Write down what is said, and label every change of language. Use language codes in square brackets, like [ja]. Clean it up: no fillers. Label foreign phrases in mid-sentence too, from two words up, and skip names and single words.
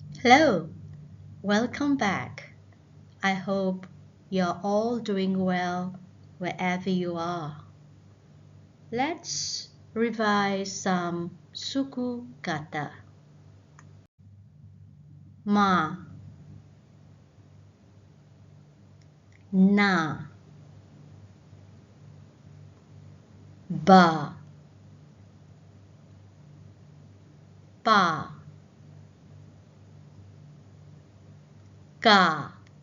[en] Hello, welcome back. I hope you're all doing well wherever you are. Let's revise some [ms] suku kata. Ma, na, ba, pa, ka,